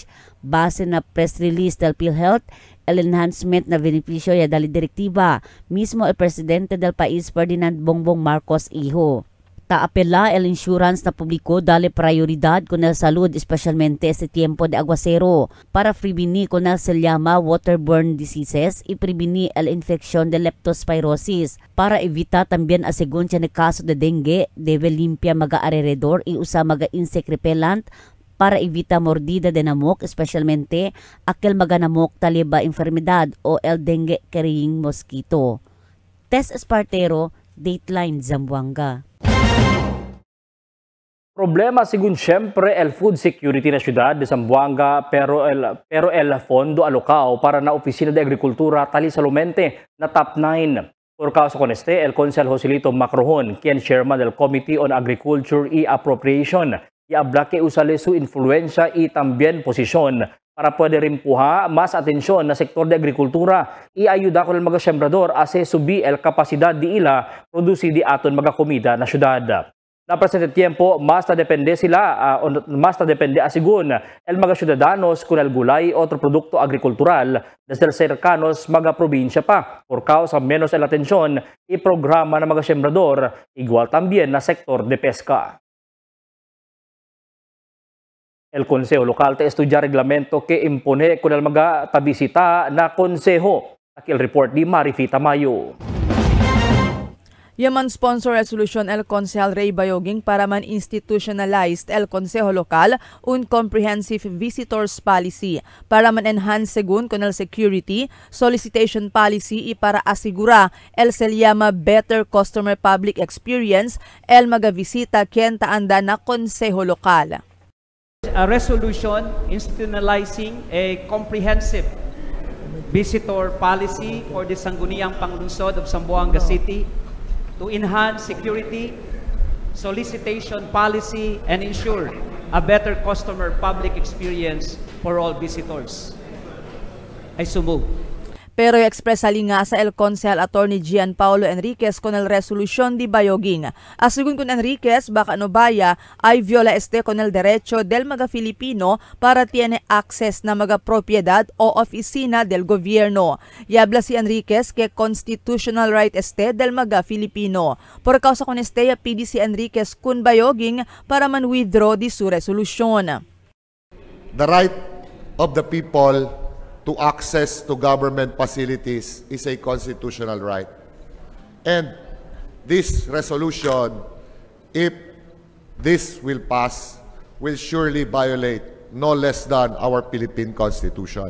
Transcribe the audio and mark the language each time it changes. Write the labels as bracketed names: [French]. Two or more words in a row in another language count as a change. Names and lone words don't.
[Chavacano] Base na press release del PhilHealth, el enhancement na beneficio ya dali direktiba mismo el presidente del país Ferdinand Bongbong Marcos Hijo. Taapela el insurance na publiko dali prioridad con el salud especialmente este tiempo de aguacero para prevenir con el se llama [English] waterborne diseases [Chavacano] y prevenir el infección de leptospirosis. Para evitar también a según siya na caso de dengue, debe limpia mga alrededor y usa mga [English] insect repellent [Chavacano] para evitar mordida de namok, especialmente aquel mga namok taliba enfermedad o el [English] dengue carrying mosquito. [Chavacano] Tess Espartero, Dateline, Zamboanga. Problema según siyempre el [English] food security [Chavacano] na syudad de Zamboanga pero el fondo alocado para na opisina de agrikultura tali salumente na top 9. Por causa con el Consel Joselito Macrohon, quien chairman del Committee on Agriculture y Appropriation, y habla que usale su influencia y también posición para poder empujar más atención na sektor de agrikultura y ayuda con el mga sembrador a subir el capacidad di ila produsir di aton mga komida na syudad. Na presente tiempo, mas depende asigun el mga ciudadanos con el gulay o otro producto agricultural desde el cercanos mga probinsya pa por causa menos el atención y programa ng mga sembrador, igual también na sektor de pesca. El Consejo Local te estudia reglamento que impone con el mga tabisita na konseho. Aquí el report di Marifita Mayo. Yaman [English] sponsor resolution [Chavacano] el Consejal Ray Bayoging para man institutionalized el Consejo Local un [English] comprehensive visitors policy [Chavacano] para man enhance según con el [English] security, solicitation policy [Chavacano] y para asigura el se llama [English] better customer public experience [Chavacano] el mga visita quien taanda na Consejo Local. [English] A resolution institutionalizing a comprehensive visitor policy for the Sangguniang Panglungsod of Zamboanga City to enhance security, solicitation policy, and ensure a better customer public experience for all visitors. I so move. [Chavacano] Pero expresa nga sa el Consejal Attorney Gian Paulo Enriquez con el resolution di Bayoging. Asugun con Enriquez, baka no baya ay viola con el derecho del mga Filipino para tiene access na mga propiedad o opisina del gobierno. Yabla si Enriquez que [English] constitutional right [Chavacano] del mga Filipino. Por causa con pidi si Enriquez kun Bayoging para man withdraw di su resolution. [English] The right of the people to access to government facilities is a constitutional right. And this resolution, if this will pass, will surely violate no less than our Philippine Constitution.